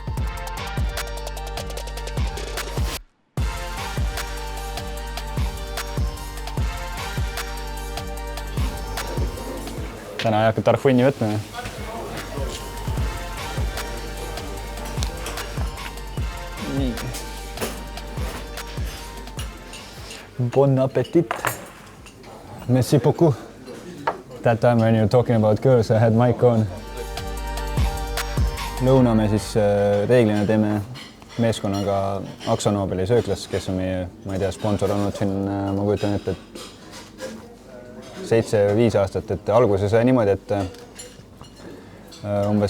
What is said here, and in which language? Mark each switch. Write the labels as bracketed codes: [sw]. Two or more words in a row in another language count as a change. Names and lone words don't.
[et] Täna ei hakka tarfunni võtma. Nii. [fr] Bon appétit. Merci beaucoup. [en] That time when you're talking about girls, I had mic on. [et] Lõuna me siis reeglina teeme meeskonnaga Akso Nobeli sööklas, kes on meie, ma ei tea, sponsor olnud siin, ma kujutan ette, et 7-5 aastat, et alguses sai niimoodi, et umbes,